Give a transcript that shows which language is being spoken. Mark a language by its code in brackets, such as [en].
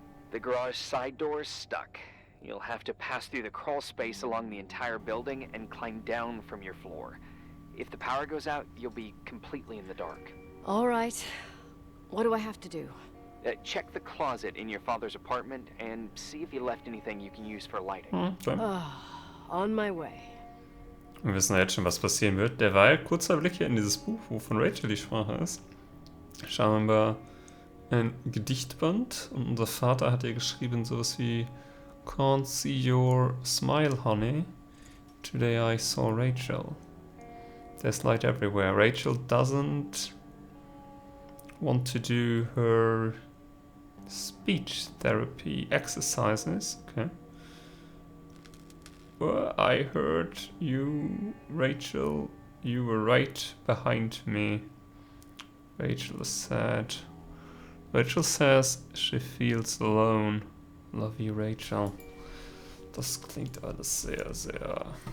[en] The garage side door is stuck. You'll have to pass through the crawl space along the entire building and climb down from your floor. If the power goes out, you'll be completely in the dark. all right. What do I have to do? Check the closet in your father's apartment and see if he left anything you can use for lighting. Okay. On my way. [de] Wir wissen ja jetzt schon, was passieren wird. Derweil, kurzer Blick hier in dieses Buch, wo von Rachel die Sprache ist. Schauen wir ein Gedichtband. Und unser Vater hat hier geschrieben sowas wie [en] Can't see your smile, honey. Today I saw Rachel. There's light everywhere. Rachel doesn't want to do her speech therapy exercises. Okay. Well, I heard you, Rachel. You were right behind me. Rachel said. Rachel says she feels alone. Love you, Rachel. [de] Das klingt alles sehr, sehr...